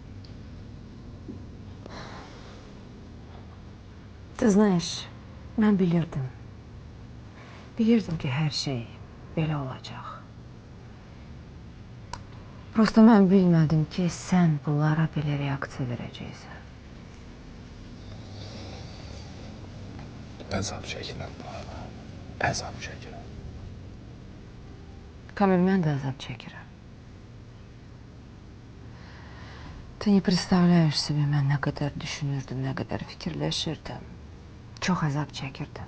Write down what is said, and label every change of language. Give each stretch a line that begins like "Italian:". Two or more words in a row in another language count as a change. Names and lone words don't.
Russian: Ты знаешь,
Azerbaijani: mən bilirdim. Bilirdim ki, hər şey belə olacaq. Prosta mən bilmədim ki, sən bunlara belə reaksiya verəcəksən. Əzab çəkirəm bana. Əzab çəkirəm. Kamil, mən də əzab çəkirəm.
Russian: Ты не представляешь себе,
Azerbaijani: mən nə qədər düşünürdüm, nə qədər fikirləşirdim. Çox əzab çəkirdim.